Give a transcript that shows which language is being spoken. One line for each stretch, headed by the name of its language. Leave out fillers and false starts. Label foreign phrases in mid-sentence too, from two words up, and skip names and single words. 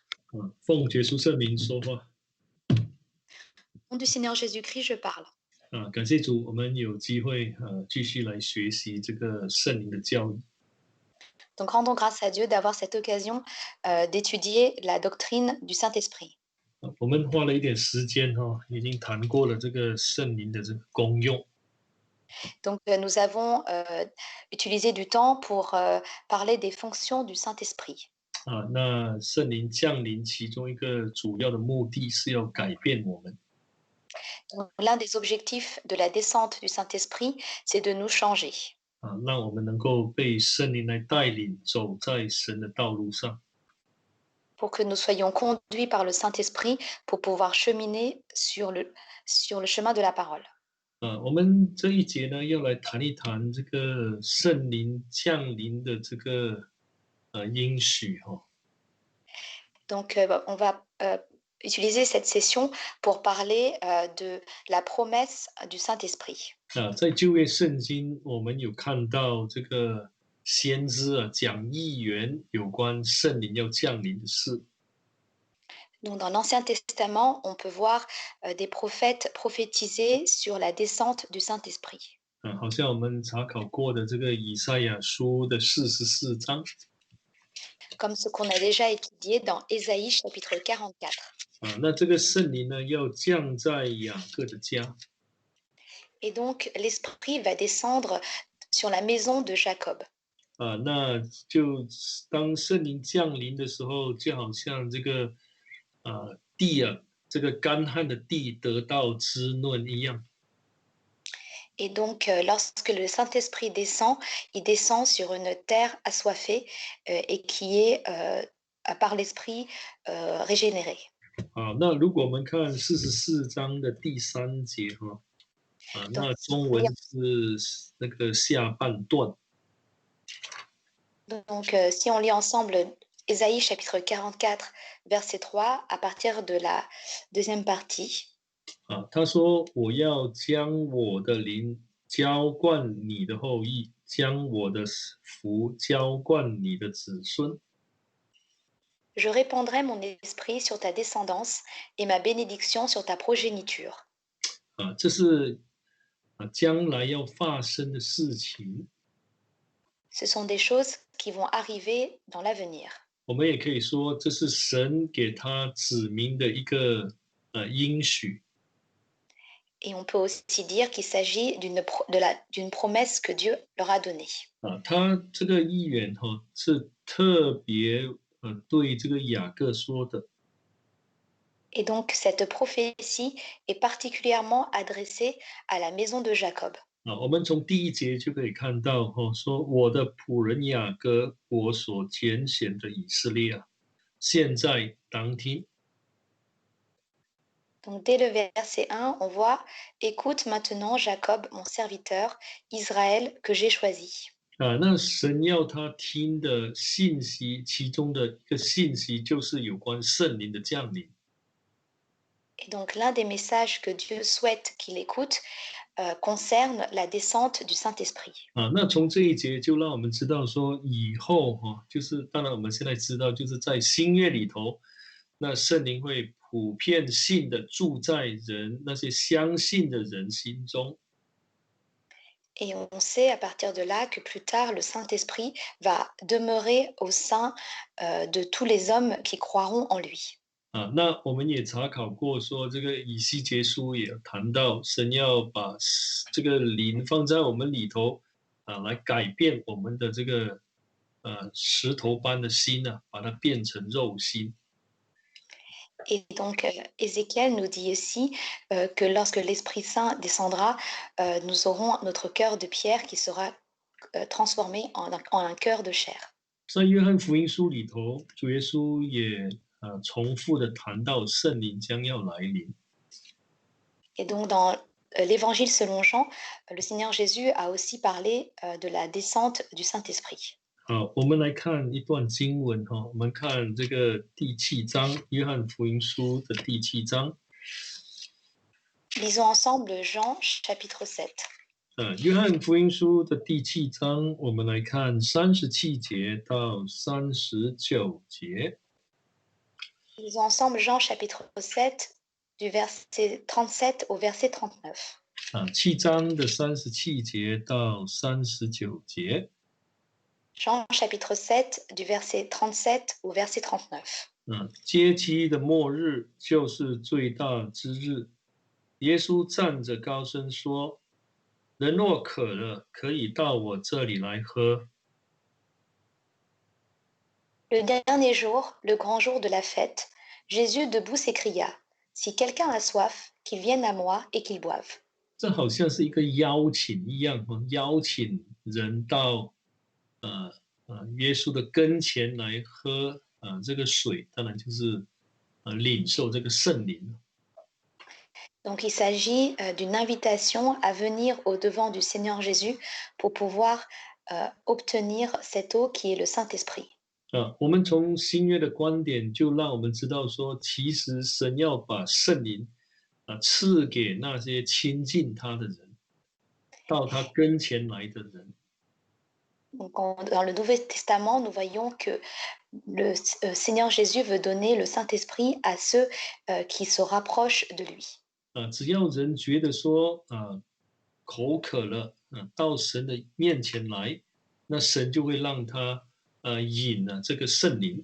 Chinese: 奉耶稣圣名说话。
French: Au nom du Seigneur Jésus-Christ, je parle.
Chinese: 感谢主，我们有机会继续来学习这个圣灵的教义。
French: Donc rendons grâce à Dieu d'avoir cette occasion d'étudier la doctrine du Saint-Esprit.
Chinese: 我们花了一点时间已经谈过了这个圣灵的这个功用。
French: Donc nous avons utilisé du temps pour parler des fonctions du Saint-Esprit.
Chinese: 那圣灵降临其中一个主要的目的是要改变我们。
French: Donc, l'un des objectifs de la descente du Saint-Esprit, c'est de nous changer.
Chinese: 让我们能够被圣灵来带领，走在神的道路上。
French: Pour que nous soyons conduits par le Saint-Esprit pour pouvoir cheminer sur le chemin de la parole.
Chinese: 我们这一节呢，要来谈一谈这个圣灵降临的这个应许
French: Donc on va utiliser cette session pour parler de la promesse du Saint-Esprit.
Chinese: 在旧约圣经，我们有看到这个先知讲预言有关圣灵要降临的事。
French: Donc, dans l'Ancien Testament, on peut voir des prophètes prophétiser sur la descente du Saint-Esprit.
Chinese: 好像我们查考过的这个以赛亚书的44章。
French: Comme ce qu'on a déjà étudié dans Ésaïe chapitre 44.
Chinese: 那这个圣灵呢，要降在雅各的家。
French: Et donc, l'Esprit va descendre sur la maison de Jacob.
Chinese: 那就当圣灵降临的时候，就好像这个地这个干旱的地得到滋润一样。
French: Et donc, lorsque le Saint-Esprit descend, il descend sur une terre assoiffée et qui est, par l'Esprit, régénérée.
Chinese: 那如果我们看44章的第3节那中文是那个下半段。
French: Donc, si on lit ensemble Ésaïe chapitre 44, verset 3, à partir de la deuxième partie.
Chinese: 他说：“我要将我的灵浇灌你的后裔，将我的福浇灌你的子孙。”
French: Je répandrai mon esprit sur ta descendance et ma bénédiction sur ta progéniture.
Chinese: 这是将来要发生的事情。
French: Ce sont des choses qui vont arriver dans l'avenir.
Chinese: 我们也可以说，这是神给他子民的一个应许。
French: Et on peut aussi dire qu'il s'agit d'une promesse que Dieu leur a donnée.
Chinese: 他这个预言是特别对这个雅各说的。
French: Et donc cette prophétie est particulièrement adressée à la maison de Jacob.
Chinese: 我们从第1节就可以看到说我的仆人雅各，我所拣选的以色列现在当听。
French: Donc dès le verset 1, on voit « Écoute maintenant Jacob, mon serviteur, Israël, que j'ai choisi. »
Chinese: 那神要他听的信息，其中的一个信息就是有关圣灵的降临。
French: Et donc l'un des messages que Dieu souhaite qu'il écoute concerne la descente du Saint-Esprit.
Chinese: 那从这一节就让我们知道说，以后就是当然我们现在知道，就是在新约里头，那圣灵会普遍性的住在那些相信的人心中。
French: Et on sait à partir de là que plus tard, le Saint-Esprit va demeurer au sein de tous les hommes qui croiront en lui.
Chinese: 那我们也查考过说，这个以西结书也谈到，神要把这个灵放在我们里头来改变我们的这个石头般的心把它变成肉心。
French: Et donc, Ézéchiel nous dit aussi que lorsque l'Esprit Saint descendra, nous aurons notre cœur de pierre qui sera transformé en un cœur de chair.
Chinese: 在约翰福音书里头，主耶稣也重复的谈到圣灵将要来临。
French: Et donc, dans l'Évangile selon Jean, le Seigneur Jésus a aussi parlé de la descente du Saint-Esprit.
Chinese: 我们来看一段经文我们看这个第7章，约翰福音书的第7章。
French: Lisons ensemble Jean chapitre 7.
Chinese: 约翰福音书的第7章，我们来看37节到39节。
French: Lisons ensemble Jean chapitre 7, du verset 37 au verset 39.
Chinese: 7章的37节到39节。
French: Jean chapitre 7, du verset 37 au verset 39.
Chinese: 节期的末日就是最大之日。耶稣站着高声说：“人若渴了，可以到我这里来喝。”
French: Le dernier jour, le grand jour de la fête, Jésus debout s'écria, Si quelqu'un a soif, qu'il vienne à moi et qu'il boive.
Chinese: 这好像是一个邀请一样，邀请人到耶稣的跟前来喝这个水，当然就是领受这个圣灵。
French: Donc il s'agit d'une invitation à venir au devant du Seigneur Jésus pour pouvoir obtenir cette eau qui est le Saint-Esprit.
Chinese: 我们从新约的观点就让我们知道说，其实神要把圣灵赐给那些亲近他的人，到他跟前来的人。
French: Donc, dans le Nouveau Testament, nous voyons que le Seigneur Jésus veut donner le Saint-Esprit à ceux qui se rapprochent de lui.
Chinese: 只要人觉得说口渴了，到神的面前来，那神就会让他饮这个圣灵。